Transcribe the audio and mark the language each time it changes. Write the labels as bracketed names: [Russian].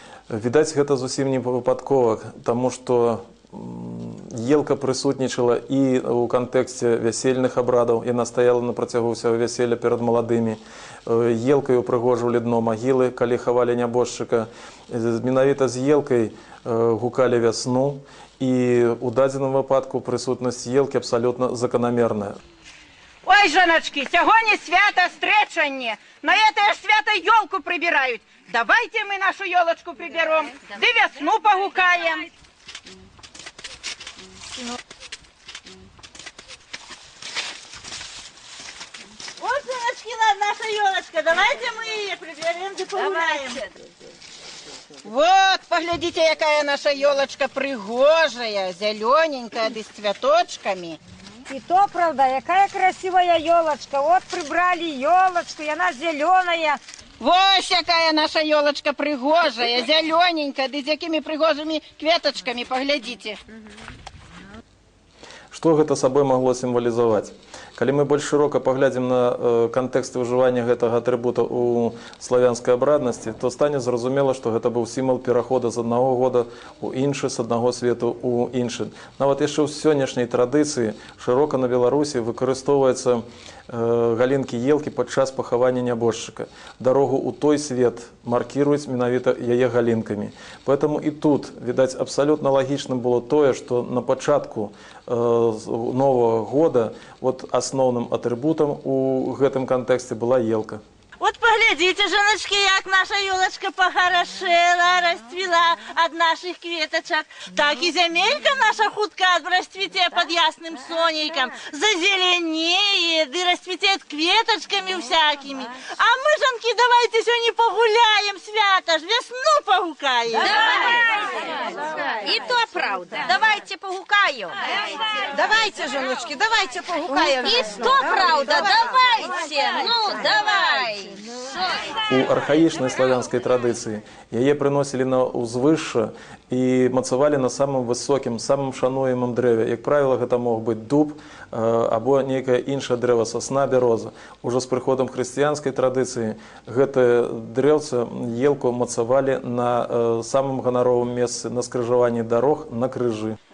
[Belarusian] Відаць, гэта зусім не выпадкова, таму што елка прысутнічала і ў кантэксце вясельных абрадаў, яна стаяла на працягу ўсяго вяселля перад маладымі. Елкай упрыгожвалі дно магілы, калі хавалі нябожчыка. Менавіта з елкай гукалі вясну, і ў дадзеным выпадку прысутнасць елкі абсалютна заканамерная. [Ukrainian] Ой, жоночки, сьогодні свято стречання. [Russian] На это ж свято елку прибирають. Давайте мы нашу елочку приберем, да весну погукаем. Вот, сыночки, наша елочка. Давайте мы ее приберем да погуляем. Вот, поглядите, какая наша елочка пригожая, зелененькая, да с цветочками. И то, правда, какая красивая елочка. Вот прибрали елочку, и она зеленая. Вот какая наша елочка пригожая, зелененькая, да с какими пригожими кветочками, поглядите. [Belarusian] Што гэта сабой магло сімвалізаваць? Калі мы больш шырока паглядзім на кантэкст выжывання гэтага атрыбута ў славянскай абраднасці, то стане зразумела, што гэта быў сімвал перахода з аднаго года ў іншы, з аднаго свету ў іншы. Нават яшчэ ў сённяшняй традыцыі шырока на Беларусі выкарыстоўваецца галінкі елкі падчас пахавання нябожчыка. Дарогу ў той свет маркіруюць менавіта яе галінкамі. Поэтому і тут, відаць, абсалютна лагічным было тое, што на пачатку нового года [Russian] вот основным атрибутом [Belarusian] у гэтым контексте была елка. [Russian] Вот поглядите, женочки, как наша елочка похорошела, расцвела от наших кветочек. Так и земелька наша худка расцветет под ясным сонейком, зазеленеет и расцветет кветочками всякими. А мы, женки, давайте сегодня погуляем, свято ж, весну погукаем. И то правда. Давайте погукаю. Давайте, женочки, давайте погукаем. И то правда. Давайте. Ну, давай. [Belarusian] У архаічнай славянскай традыцыі яе прыносілі на ўзвышша і мацавалі на самым высокім, самым шануемым дрэве. Як правіла, гэта мог быць дуб або нейкае іншае дрэва, сасна, бяроза. Ужо з прыходам хрысціянскай традыцыі гэтае дрэўца, елку, мацавалі на самым ганаровым месцы, на скрыжаванні дарог, на крыжы.